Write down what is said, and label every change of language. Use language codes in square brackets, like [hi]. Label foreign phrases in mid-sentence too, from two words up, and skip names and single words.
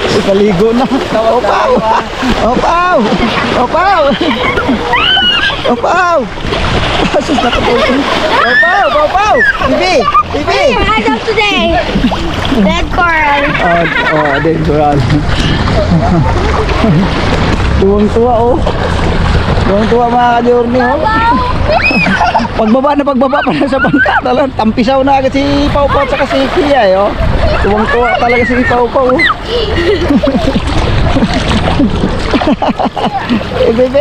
[tl] Naligo na. Opaw! Opaw! Opaw! Opaw! Sus, nakatulog. Opaw! Opaw! Bibi! Bibi! [en] As of today, dead coral. Dead coral. [tl] Tuwang-tuwa oh. Tuwang-tuwa mga ka-journey oh. Pagbaba pa na sa bangka. Talagang tampisaw na agad si Pau Pau at saka si Kia eh oh. Tuwang-tuwa talaga si Pau Pau oh. Bebe!